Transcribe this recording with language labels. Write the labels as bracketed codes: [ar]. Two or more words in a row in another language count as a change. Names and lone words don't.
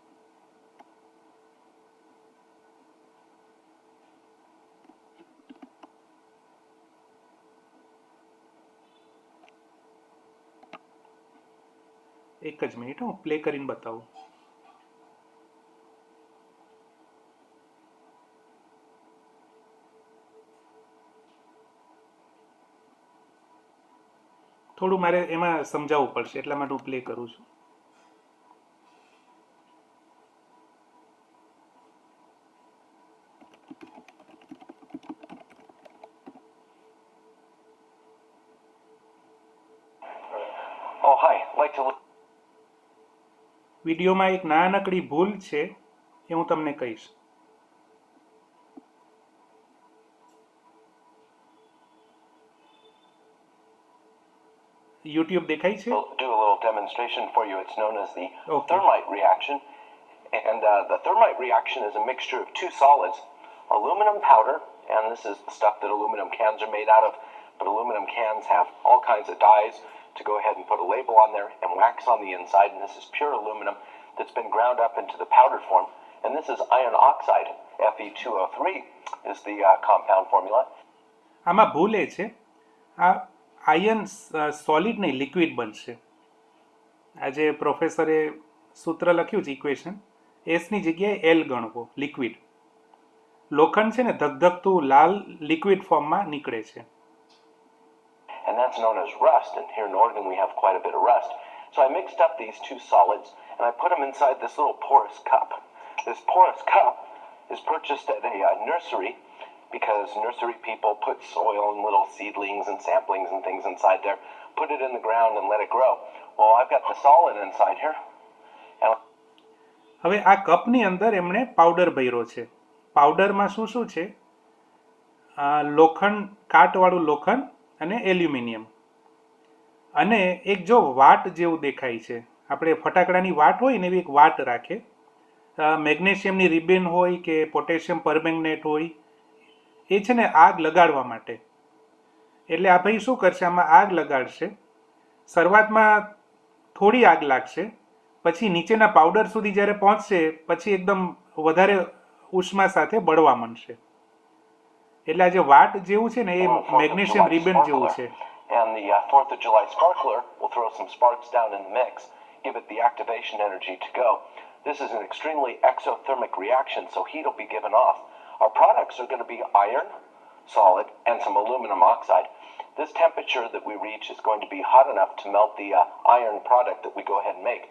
[gu] એક જ મિનિટ, હું પ્લે કરીને બતાવું. થોડું મારે એમાં સમજાવવું પડશે એટલા માટે હું પ્લે કરું છું. [en] Oh, hi. Like to look. [gu] વિડીયોમાં એક નાનકડી ભૂલ છે એ હું તમને કહીશ. યુટ્યુબ દેખાય છે? [en] We'll do a little demonstration for you. It's known as the Okay. thermite reaction. And the thermite reaction is a mixture of two solids, aluminum powder, and this is the stuff that aluminum cans are made out of. But aluminum cans have all kinds of dyes to go ahead and put a label on there and wax on the inside. And this is pure aluminum that's been ground up into the powdered form. And this is iron oxide. Fe2O3 is the compound formula. [gu] આમાં ભૂલ એ છે, આ [en] iron solid [gu] નહીં લિક્વિડ બનશે. આ જે પ્રોફેસરે સૂત્ર લખ્યું છે ઇક્વેશન, એસની જગ્યાએ એલ ગણવો, લિક્વિડ. લોખંડ છે ને ધગધગતું લાલ [en] liquid formમાં [gu] નીકળે છે. [en] And that's known as rust. And here in Oregon, we have quite a bit of rust. So I mixed up these two solids and I put them inside this little porous cup. This porous cup is purchased at a nursery because nursery people put soil and little seedlings and samplings and things inside there, put it in the ground and let it grow. Well, I've got the solid inside here. And [gu] હવે આ કપની અંદર એમણે પાવડર ભર્યો છે. પાવડરમાં શું શું છે? લોખંડ, કાટવાળું લોખંડ અને એલ્યુમિનિયમ. અને એક જો વાટ જેવું દેખાય છે, આપણે ફટાકડાની વાટ હોય ને એવી એક વાટ રાખે. મેગ્નેશિયમની રિબિન હોય કે [en] potassium permanganate [gu] હોય, એ છે ને આગ લગાડવા માટે. એટલે આ ભાઈ શું કરશે, આમાં આગ લગાડશે. શરૂઆતમાં થોડી આગ લાગશે, પછી નીચેના પાવડર સુધી જ્યારે પહોંચશે પછી એકદમ વધારે ઉષ્મા સાથે બળવા માંડશે. એટલે આ જે વાટ જેવું છે ને એ [en] magnesium ribbon [gu] જેવું છે. [en] And the 4th of July sparkler will throw some sparks down in the mix, give it the activation energy to go. This is an extremely exothermic reaction, so heat will be given off. Our products are going to be iron, solid, and some aluminum oxide. This temperature that we reach is going to be hot enough to melt the iron product that we go ahead and make.